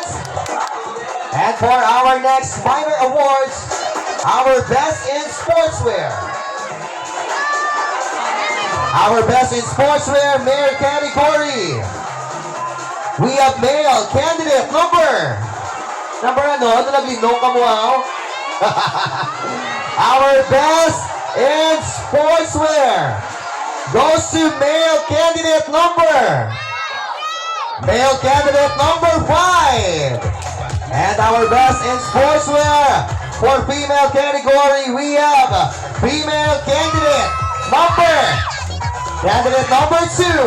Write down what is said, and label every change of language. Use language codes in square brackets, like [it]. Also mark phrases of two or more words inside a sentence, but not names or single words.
[en] And for our next minor awards, our Best in Sportswear. Our best in sportswear male category. We have male candidate number ano? [tl] Ito naglinong ka mo, ha? [en] Our best in sportswear goes to male candidate number 5. And our best in sportswear for female category, we have female candidate number 2.